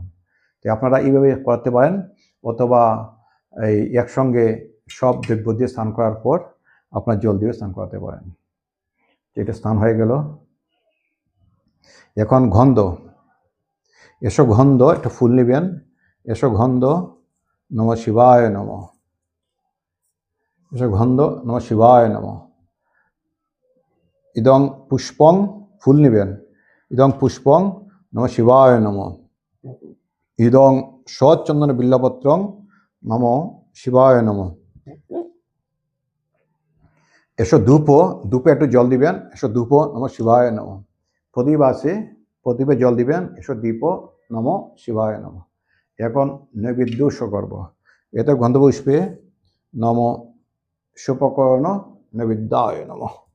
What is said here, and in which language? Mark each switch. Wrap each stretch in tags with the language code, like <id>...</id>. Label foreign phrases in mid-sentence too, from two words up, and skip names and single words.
<bn>তো আপনারা এইভাবে করাতে পারেন, অথবা এই একসঙ্গে সব দ্রব্য দিয়ে স্নান করার পর আপনার জল দিয়ে স্নান করাতে পারেন। এটা স্নান হয়ে গেল। এখন গন্ধ, এসো গন্ধ, একটা ফুল নেবেন,</bn> <sa>এসো গন্ধ নমঃ শিবায় নমঃ, এসো গন্ধ নমঃ শিবায় নমঃ। ইদং পুষ্পং,</sa> <bn>ফুল নেবেন,</bn> <sa>ইদং পুষ্পং নমঃ শিবায় নমঃ, ইদং সচন্দন বিল্লপত্রং নমঃ শিবায় নমঃ।</sa> <bn>এসো ধূপও, ধূপে একটু জল দিবেন,</bn> <sa>এসো ধূপও নমঃ শিবায় নমঃ।</sa> <bn>প্রদীপ আছে, প্রদীপে জল দিবেন,</bn> <sa>এসো দীপও নমঃ শিবায় নমঃ।</sa> <bn>এখন নৈবেদ্য করব।</bn> <sa>এতে গন্ধপুষ্পে নম সুপকর্ণ নৈবেদ্যায় নমঃ।</sa>